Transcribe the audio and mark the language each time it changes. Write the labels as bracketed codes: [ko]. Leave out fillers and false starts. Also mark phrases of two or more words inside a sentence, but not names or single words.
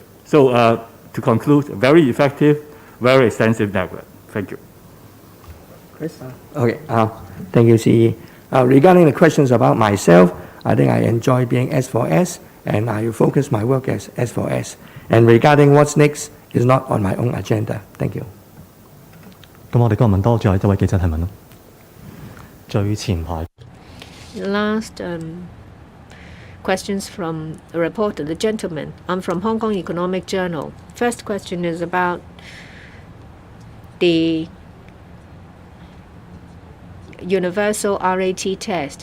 [en] So to conclude, very effective, very extensive network. Thank you. Chris? Okay, thank you, CE. Regarding the questions about myself, I think I enjoy being S4S, and I will focus my work as S4S. And regarding what's next is not on my own agenda. Thank you. [yue] 咁我哋今日問多最後一位記者提問咯。最前排 [en] Last questions from a reporter, the gentleman. I'm from Hong Kong Economic Journal. First question is about the universal RAT test.